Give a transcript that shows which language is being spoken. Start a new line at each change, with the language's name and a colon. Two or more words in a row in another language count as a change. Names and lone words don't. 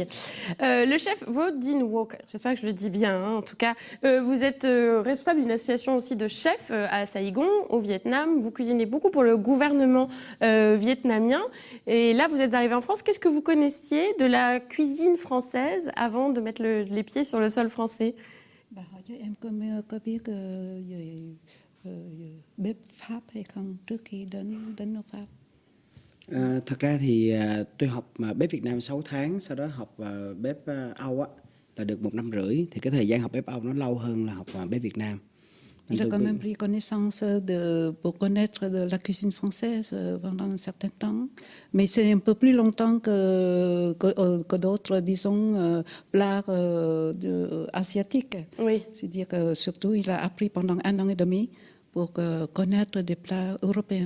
French: Le chef Vo Dinh Ngoc, j'espère que je le dis bien, en tout cas. Vous êtes responsable d'une association aussi de chefs à Saigon, au Vietnam. Vous cuisinez beaucoup pour le gouvernement vietnamien. Et là, vous êtes arrivé en France. Qu'est-ce que vous connaissiez de la cuisine française avant de mettre les pieds sur le sol français?
Vietnamese: Hỏi cho em có biết bếp Pháp hay không trước khi đến nước Pháp? Thật ra thì tôi học bếp Việt Nam 6 tháng, sau đó học bếp Âu là được 1 năm rưỡi. Thì cái thời gian học bếp Âu nó lâu hơn là học bếp Việt Nam.
French: J'ai quand même pris connaissance pour connaître de la cuisine française pendant un certain temps. Mais c'est un peu plus longtemps que d'autres, disons, plats asiatiques. Oui. C'est-à-dire que surtout, il a appris pendant 1 an et demi pour connaître des plats européens.